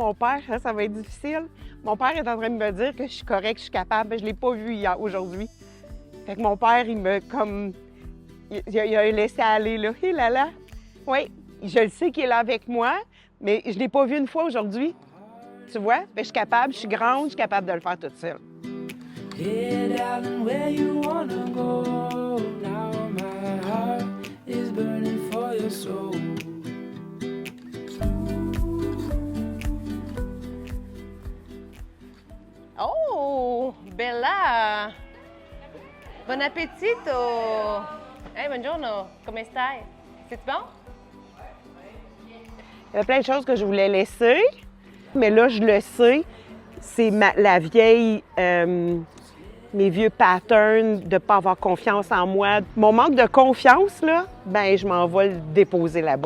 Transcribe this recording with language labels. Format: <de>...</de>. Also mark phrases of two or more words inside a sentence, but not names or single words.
<fr>Mon père, ça va être difficile. Mon père est en train de me dire que je suis correcte, je suis capable. Mais je ne l'ai pas vu hier, aujourd'hui. Fait que mon père, il me comme... Il a laissé aller, là. Hé là là! Oui, je le sais qu'il est là avec moi, mais je ne l'ai pas vu une fois aujourd'hui. Tu vois? Fait que je suis capable, je suis grande, je suis capable de le faire toute seule.</fr> <en>Hey, darling, where you wanna go? Now my heart is burning for your soul.</en> <it>Oh, Bella! Bon appetito! Hey, buongiorno! Come stai?</it> <fr>C'est bon? Il y avait plein de choses que je voulais laisser, mais là, je le sais, c'est la vieille, mes vieux patterns de ne pas avoir confiance en moi. Mon manque de confiance, là, ben je m'en vais le déposer là-bas.</fr>